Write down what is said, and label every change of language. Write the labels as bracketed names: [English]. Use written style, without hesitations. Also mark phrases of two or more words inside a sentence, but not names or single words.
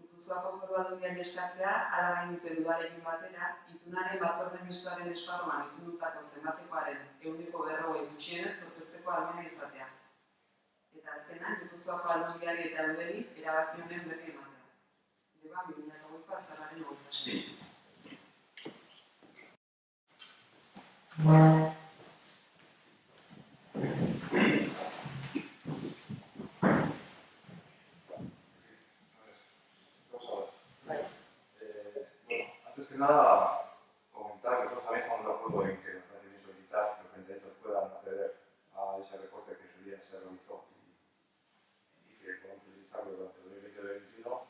[Basque] Gipuzkoako Foru Aldundiari eskatzea, hala nahi duten udalekin batera, itunaren batzorde mistoaren esparruan itundutako zenbatzekoaren 40% gutxienez zorpetzeko ahalmena izatea. Eta azkenan, Gipuzkoako Aldundiari eta Eudeli erabaki honen berri ematea. Deba 2008ko azaroaren 26. [Spanish] Antes que nada, comentar que nosotros también estamos de acuerdo en que nos parece bien solicitar que los ayuntamientos puedan acceder a ese recorte que en su día se realizó y que podamos utilizarlo durante el 2020-2021.